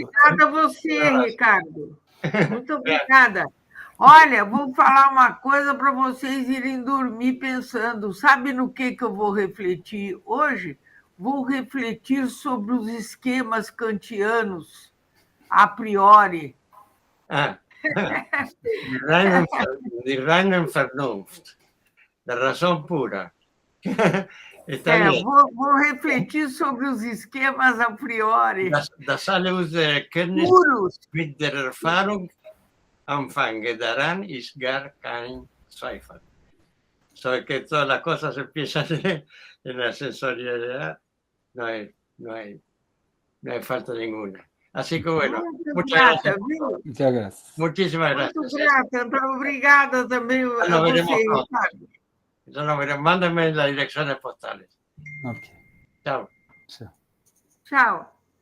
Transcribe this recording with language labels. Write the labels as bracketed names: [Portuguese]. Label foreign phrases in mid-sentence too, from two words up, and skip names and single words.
[Portuguese] Obrigada a você, Ricardo. Muito obrigada. Olha, vou falar uma coisa para vocês irem dormir pensando. Sabe no que eu vou refletir hoje? Vou refletir sobre os esquemas kantianos, [Latin] a priori. [German] Die reine Vernunft, [Portuguese] da razão pura. Vou refletir sobre os esquemas [Latin] a priori. [German] Das alle unsere Kenntnis [Portuguese] Puros. [German] mit der Erfahrung anfangen, daran ist gar kein Zweifel. [Spanish] So que todas las cosas empiezan en la sensorialidad, no hay falta ninguna. Así que bueno, muchas gracias. Muchas gracias. Muchísimas gracias. [Portuguese] Muito grata, obrigada também a você, Ricardo. [Spanish] Entonces nos veremos. Mándenme las direcciones postales. Ok. Chao. [Portuguese] Tchau. Tchau.